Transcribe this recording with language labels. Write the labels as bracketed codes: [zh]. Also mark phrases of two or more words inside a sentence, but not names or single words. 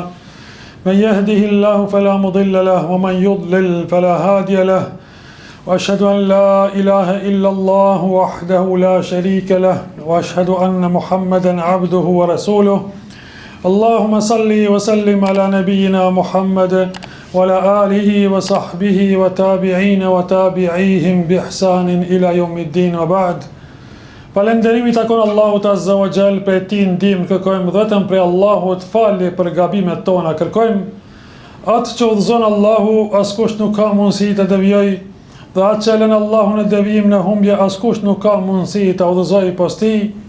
[ar] من يهده الله فلا مضل له ومن يضلل فلا هادي له وأشهد أن لا إله إلا الله وحده لا شريك له وأشهد أن محمدا عبده ورسوله اللهم صل وسلم على نبينا محمد وعلى آله وصحبه وتابعين وتابعيهم بإحسان إلى يوم الدين وبعد. [sq] Falënderimi takon Allahut [ar] عز وجل, [sq] për ti ndihmë kërkojmë vetëm prej Allahut, falje për gabimet tona kërkojmë. Atë që udhëzon Allahu, askush nuk ka mundësi të devijojë, dhe atë që lën Allahu në devijim në humbje, askush nuk ka mundësi të udhëzojë post tij.